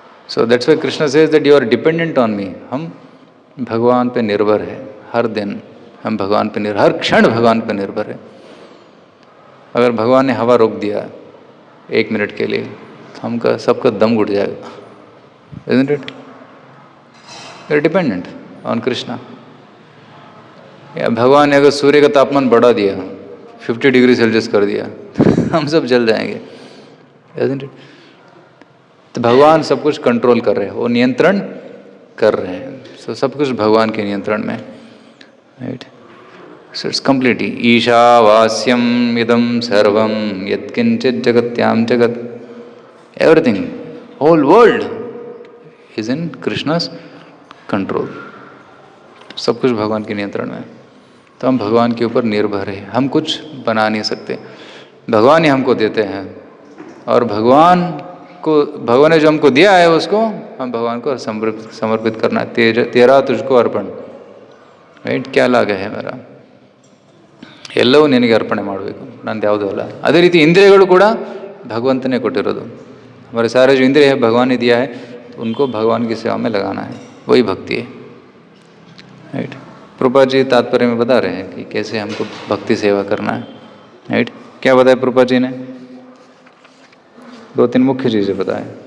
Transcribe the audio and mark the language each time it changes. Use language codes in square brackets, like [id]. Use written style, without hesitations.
[en] So that's why Krishna says that you are dependent on me. [hi] हम भगवान पे निर्भर है, हर दिन हम भगवान पे निर्भर, हर क्षण भगवान पे निर्भर है। अगर भगवान ने हवा रोक दिया 1 मिनट के लिए तो हमका सबका दम घुट जाएगा, [en] isn't it? We are dependent on Krishna. [hi] या भगवान ने अगर सूर्य का तापमान बढ़ा दिया, 50 डिग्री सेल्सियस कर दिया हम सब जल जाएंगे, [en] isn't it? [hi] तो भगवान सब कुछ कंट्रोल कर रहे हैं, वो नियंत्रण कर रहे हैं। [en] so [hi] सब कुछ भगवान के नियंत्रण में, [en] Right. So it's completely [sa] ईशावास्यम इदम सर्वम यत्किंचित जगत्याम जगत, [en] Everything, whole world is in Krishna's control. [hi] सब कुछ भगवान के नियंत्रण में। तो हम भगवान के ऊपर निर्भर है, हम कुछ बना नहीं सकते, भगवान ही हमको देते हैं। और भगवान ने जो हमको दिया है उसको हम भगवान को समर्पित करना है। तेरा तुझको अर्पण, ರೈಟ್, क्या लाग है मेरा, [kn] ಎಲ್ಲವೂ ನಿನಗೆ ಅರ್ಪಣೆ ಮಾಡಬೇಕು, ನಂದು ಯಾವುದೂ ಅಲ್ಲ। ಅದೇ ರೀತಿ ಇಂದ್ರಿಯಗಳು ಕೂಡ [hi] भगवंत ने [kn] ಕೊಟ್ಟಿರೋದು। [hi] हमारे सारे जो इंद्रिय है भगवान ने दिया है, तो उनको भगवान की सेवा में लगाना है, वही भक्ति है, राइट। प्रभुपाद जी तात्पर्य में बता रहे हैं कि कैसे हमको भक्ति सेवा करना है, राइट। क्या बताया प्रभुपाद जी ने? 2-3 मुख्य चीज़ें बताएं।